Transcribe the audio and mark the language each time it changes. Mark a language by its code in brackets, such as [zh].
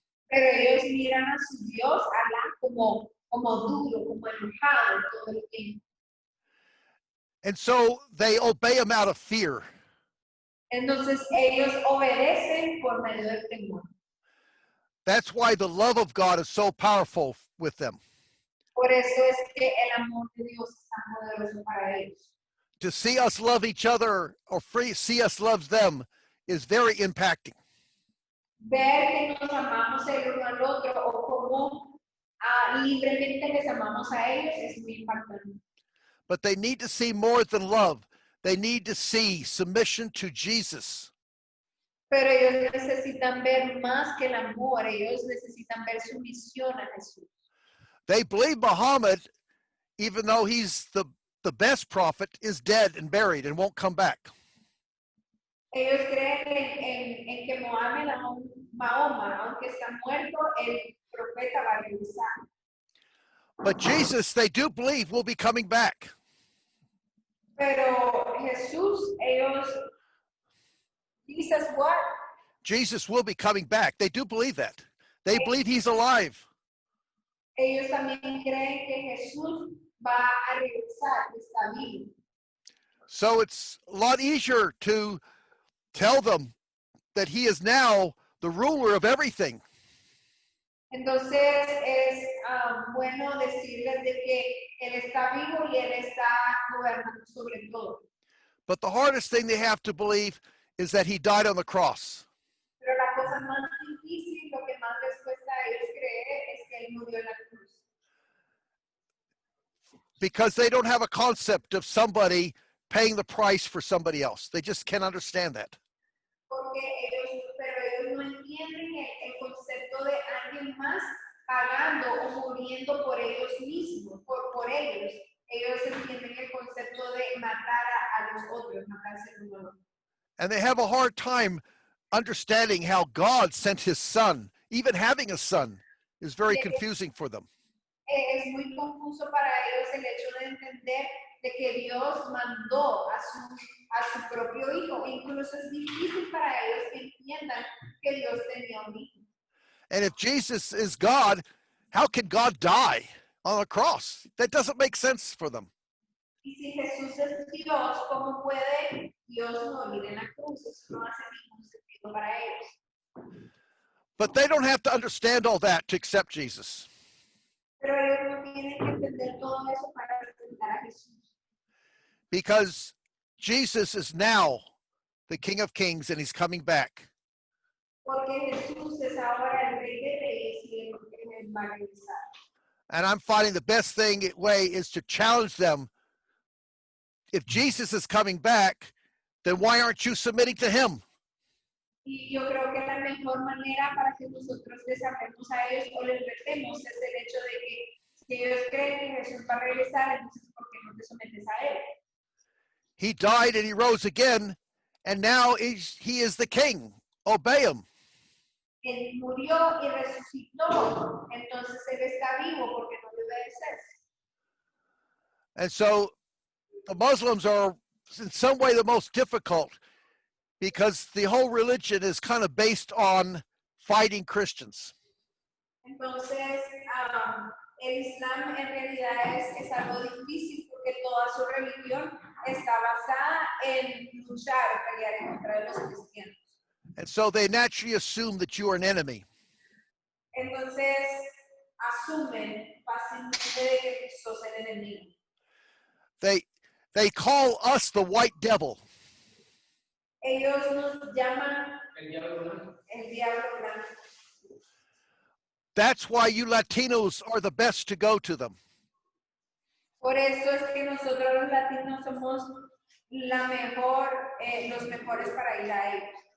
[es] Pero ellos miran a su Dios, Alá, como duro, como enojado todo el tiempo. [en] And so they obey him out of fear. [es] Entonces ellos obedecen por medio del temor. [en] That's why the love of God is so powerful with them. [es] Por eso es que el amor de Dios es tan poderoso para ellos. [en] To see us love each other or see us love them is very impacting. [es] Ver que nos amamos el uno al otro o cómo libremente les amamos a ellos es muy impactante. [en] But they need to see more than love. They need to see submission to Jesus. [es] Pero ellos necesitan ver más que el amor, ellos necesitan ver sumisión a Jesús. [en] They believe Muhammad, even though he's the best prophet, is dead and buried and won't come back. [es] Ellos creen en que Mahoma, aunque está muerto, el profeta va a regresar. [en] But Jesus, they do believe, will be coming back. [es] Pero Jesús, [en] Jesus what? Jesus will be coming back. They do believe that. They believe he's alive. [es] Ellos también creen que Jesús va a regresar, que está vivo. [en] So it's a lot easier to tell them that he is now the ruler of everything. [es] Entonces es bueno decirles de que Él está vivo y Él está gobernando sobre todo. [en] But the hardest thing they have to believe is that he died on the cross. [es] Pero la cosa más difícil, lo que más les cuesta a ellos creer es que Él murió en la cruz. [en] Because they don't have a concept of somebody paying the price for somebody else. They just can't understand that. [es] Pero ellos no entienden el concepto de alguien más pagando o muriendo por ellos mismos, por ellos. Ellos entienden el concepto de matar a los otros, matarse uno al otro. [en] And they have a hard time understanding how God sent his son. Even having a son is very confusing for them. [es] Es muy confuso para ellos el hecho de entender de que Dios mandó a su propio hijo. Incluso es difícil para ellos que entiendan que Dios tenía un hijo. [en] And if Jesus is God, how can God die on a cross? That doesn't make sense for them. [es] Y si Jesús es Dios, ¿cómo puede Dios morir en la cruz? Eso no hace ningún sentido para ellos. [en] But they don't have to understand all that to accept Jesus. [es] Pero ellos no tienen que entender todo eso para aceptar a Jesús. [en] Because Jesus is now the King of Kings and he's coming back. [es] Porque Jesús es ahora el Rey de Reyes y Él va a regresar. [en] And I'm finding the best way is to challenge them. If Jesus is coming back, then why aren't you submitting to him? [es] Y yo creo que la mejor manera para que nosotros les hablemos a ellos o les retemos es el hecho de que si ellos creen que Jesús va a regresar, entonces ¿por qué no te sometes a Él? [en] He died and he rose again, and now he is the king. Obey him. [es] Él murió y resucitó, entonces Él está vivo porque no le obedeces. [en] And so the Muslims are in some way the most difficult because the whole religion is kind of based on fighting Christians. [es] Entonces, el Islam en realidad es algo difícil porque toda su religión está basada en luchar, pelear en contra de los cristianos. [en] And so they naturally assume that you are an enemy. [es] Entonces, asumen fácilmente de que sos el enemigo. [en] They call us the white devil. [es] Ellos nos llaman el diablo blanco. [en] That's why you Latinos are the best to go to them. [es] Por eso es que nosotros los latinos somos los mejores para ir a ellos.